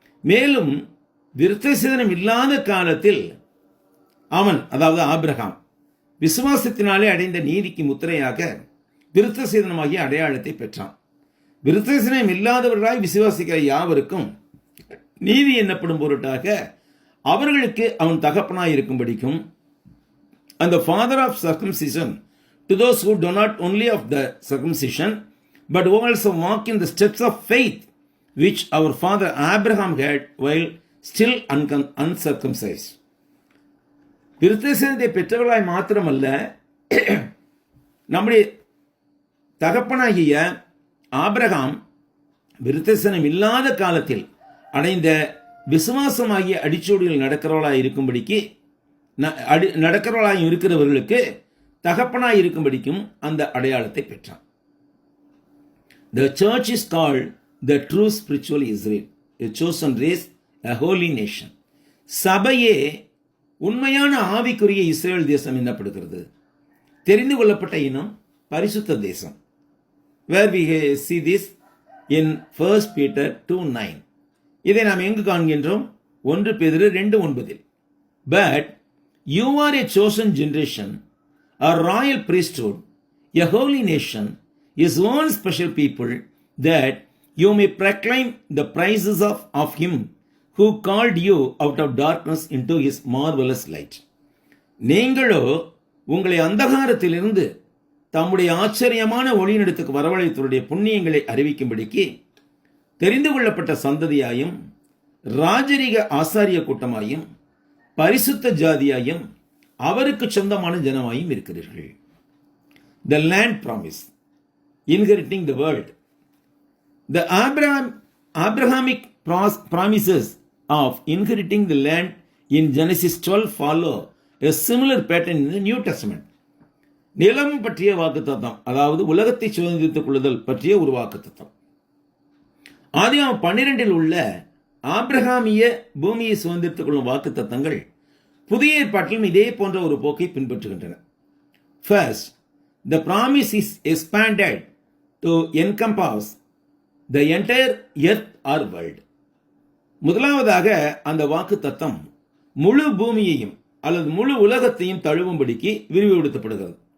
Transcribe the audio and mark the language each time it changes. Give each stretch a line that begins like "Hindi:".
Tamil: மேலும் விருத்தசேதனம் இல்லாத காலத்தில் அவன், அதாவது ஆபிரகாம், விசுவாசத்தினாலே அடைந்த நீதிக்கு முத்திரையாக விருத்தசேதனமாகிய அடையாளத்தை பெற்றான். விருத்தசேதனம் இல்லாதவர்களாய் விசுவாசிக்கிற யாவருக்கும் நீதி எண்ணப்படும் பொருட்டாக அவர்களுக்கு அவன் தகப்பனாய் இருக்கும்படிக்கும்,
English: and the father of circumcision to those who do not only of the circumcision but who also walk in the steps of faith which our father Abraham had while still uncircumcised.
Tamil: விருத்தசேதனத்தை பெற்றவர்களாய் மாத்திரமல்ல, நம்முடைய தகப்பனாகிய Abraham விருத்தசேதனம் இல்லாத காலத்தில் அடைந்த விசுவாசமாகிய அடிச்சோடிகள் நடக்கிறவர்களாய் இருக்கும்படிக்கு, நடக்கிறவர்களாய் இருக்கிறவர்களுக்கு தகப்பனாய் இருக்கும்படிக்கும் அந்த அடையாளத்தை பெற்றான்.
English: The church is called the true spiritual Israel, a chosen race, a holy nation.
Tamil: சபையே உண்மையான ஆவிக்குரிய இஸ்ரேல் தேசம் என்னப்படுகிறது, தெரிந்து கொள்ளப்பட்ட இனம், பரிசுத்த தேசம்.
English: Where we see this in 1 Peter 2:9.
Tamil: இதை நாம் எங்கு காண்கின்றோம்? 1 பேதுரு 2:9.
English: But you are a chosen generation, a royal priesthood, a holy nation, his own special people, that you may proclaim the praises of him who called you out of darkness into his marvelous light.
Tamil: நீங்களோ உங்களை அந்தகாரத்திலிருந்து தம்முடைய ஆச்சரியமான ஒளியினிடத்துக்கு வரவழைத்தவருடைய புண்ணியங்களை அறிவிக்கும்படிக்கு தெரிந்து கொள்ளப்பட்ட சந்ததியாயும் ராஜரிக ஆசாரிய கூட்டமாயும் பரிசுத்த ஜாதியாயும் அவருக்கு சொந்தமான ஜனமாயும் இருக்கிறீர்கள்.
English: The land promise, inheriting the world. The Abrahamic promises of inheriting the land in Genesis 12 follow a similar pattern in the New Testament.
Tamil: நிலம் பற்றிய வாக்குத்தத்தம், அதாவது உலகத்தை சுதந்திரித்துக் கொள்ளுதல் பற்றிய ஒரு வாக்குத்தத்தம். ஆதியாகமம் 12 உள்ள ஆபிரகாமிய பூமியை சுதந்திரித்துக் கொள்ளும் வாக்குத்தத்தங்கள் புதிய ஏற்பாட்டிலும் இதே போன்ற ஒரு போக்கை பின்பற்றுகின்றன.
English: First, the promise is expanded to encompass the entire earth or world.
Tamil: முதலாவதாக அந்த வாக்குத்தத்தம் முழு பூமியையும் அல்லது முழு உலகத்தையும் தழுவும்படிக்கு விரிவுபடுத்தப்படுகிறது.